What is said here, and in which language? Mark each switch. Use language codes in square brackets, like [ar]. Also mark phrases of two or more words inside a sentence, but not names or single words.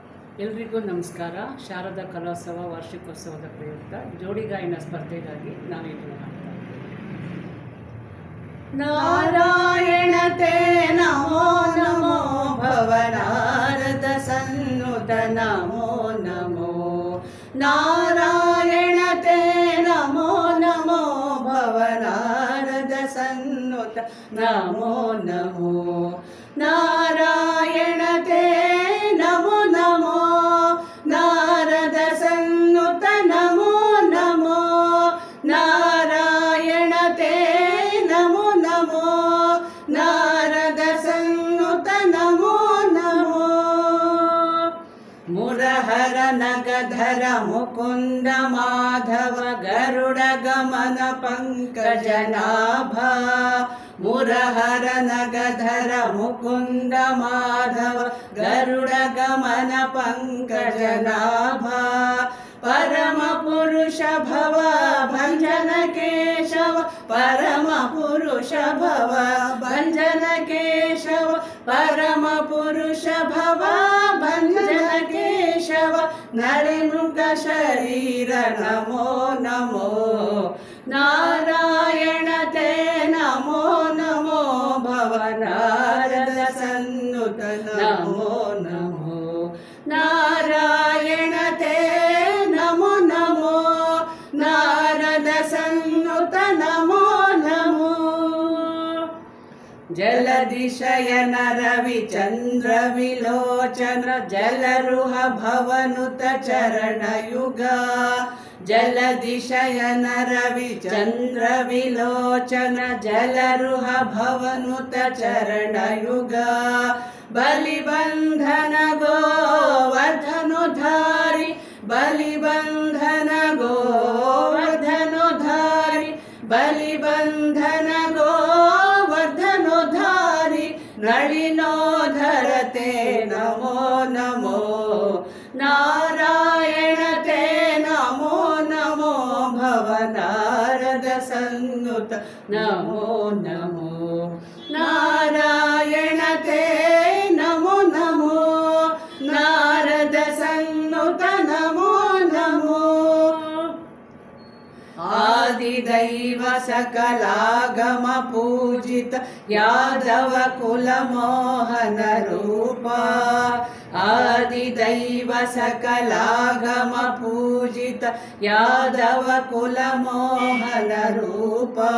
[kn] ಎಲ್ರಿಗೂ ನಮಸ್ಕಾರ. ಶಾರದಾ ಕಲೋತ್ಸವ ವಾರ್ಷಿಕೋತ್ಸವದ ಪ್ರಯುಕ್ತ ಜೋಡಿ ಗಾಯನ ಸ್ಪರ್ಧೆಗಾಗಿ ನಾವಿಲ್ಲಿ ಮಾಡ್ತಾ ಇದ್ದೀವಿ. [sa] ನಾರಾಯಣ ತೇ ನಮೋ ನಮೋ ಭವನಾರದ ಸನ್ನುತ ನಮೋ ನಮೋ. ನಾರಾಯಣ ತೇ ನಮೋ ನಮೋ ಭವನಾರದ ಸನ್ನುತ ನಮೋ ನಮೋ. ನಾರಾಯಣ ತೇ ನಮೋ ನಮೋ ನಾರದ ಸನ್ನುತ ನಮೋ ನಮೋ. ನಾರಾಯಣ ತೇ ನಮೋ ನಮೋ ನಾರದ ಸನ್ನುತ ನಮೋ ನಮೋ. ಮುರಹರ ನಗಧರ ಮುಕುಂದ ಮಾಧವ ಗರುಡ ಗಮನ ಪಂಕಜನಾಭ. ಮುರಹರ ನಗಧರ ಮುಕುಂದ ಮಾಧವ ಗರುಡ ಗಮನ ಪಂಕಜನಾಭ. ಪರಮ ಪುರುಷ ಭವ ಭಂಜನ ಕೇಶವ ಪರಮ ಪುರುಷ ಭವ ಭಂಜನ ಕೇಶವ. ಪರಮ ಪುರುಷ ಭವ ಭಂಜನ ಕೇಶವ. ನಳಿಮೃಗ ಶರೀರ ನಮೋ ನಮೋ. ನಾರಾಯಣ ತೇ ನಮೋ ನಮೋ ಭವನಾರದ ಸನ್ನುತ ನಮೋ ನಮೋ. ನಾರಾಯಣ ತೇ ನಮೋ ನಮೋ ನಾರದ ಸನ್ನುತ ನಮೋ ನಮೋ. ಜಲದಿಶಯನ ರವಿಚಂದ್ರ ವಿಲೋಚನ ಜಲರುಹ ಭವನುತ ಚರಣಯುಗ. ಜಲದಿಶಯನ ರವಿಚಂದ್ರ ವಿಲೋಚನ ಜಲರುಹ ಭವನುತ ಚರಣಯುಗ. ಬಲಿಬಂಧನ ಗೋವರ್ಧನುಧಾರಿ ಬಲಿಬಂಧನ ಗೋವರ್ಧನುಧಾರಿ. ಬಲಿಬಂಧನ ಗೋವರ್ಧನುಧಾರಿ ನಳಿನೋಧರ ತೇ ನಮೋ ನಮೋ. ನಾರಾಯಣ ತೇ ನಮೋ ನಮೋ ಭವನಾರದ ಸನ್ನುತ ನಮೋ ನಮೋ. ನಾರಾಯಣ ತೇ ನಮೋ ನಮೋ ನಾರದ ಸನ್ನುತ ನಮೋ ನಮೋ. ಆದಿದೈವ ಸಕಲಾಗಮ ಪೂಜಿತ ಯಾದವ ಕುಲ ಮೋಹನ ರೂಪ. ಆದಿದೈವ ಸಕಲಾಗಮ ಪೂಜಿತ ಯಾದವ ಕುಲ ಮೋಹನ ರೂಪ.